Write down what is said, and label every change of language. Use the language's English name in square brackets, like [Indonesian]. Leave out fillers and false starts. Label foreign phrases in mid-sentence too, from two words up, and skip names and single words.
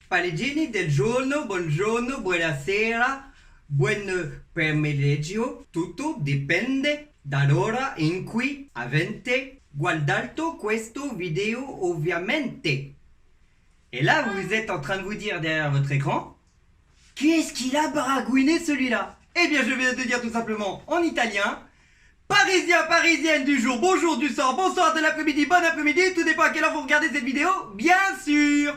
[Italian] Parigini del giorno, buongiorno, buonasera, buon pomeriggio. Tutto dipende dall'ora in cui avete guardato questo video, ovviamente. [French] Et là, vous êtes en train de vous dire derrière votre écran, qu'est-ce qu'il a baragouiné celui-là? Eh bien, je viens de dire tout simplement en italien, Parisien, parisienne du jour, bonjour du soir, bonsoir de l'après-midi, bon après-midi, tout dépend à quelle heure vous regardez cette vidéo, bien sûr.